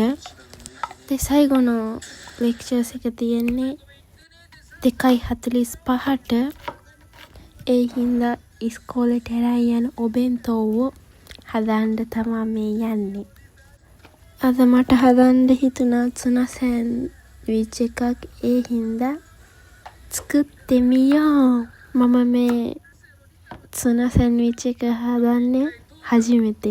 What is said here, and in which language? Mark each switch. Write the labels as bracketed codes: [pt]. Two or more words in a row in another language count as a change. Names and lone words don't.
[si] දෙසයිගොනෝ ලෙක්චර්ස් එක තියෙන්නේ 2:45ට. ඒ හින්දා ඉස්කෝලේට යන ඔබෙන්තෝව හදන්න තමයි මේ යන්නේ. අද මට හදන්න හිතුණා ツナ සෑන්ඩ්විච් එකක්. ඒ හින්දා [ja] 作ってみよう. [si] මම මේ ツナ සෑන්ඩ්විච් එක හදන්නේ 初めて.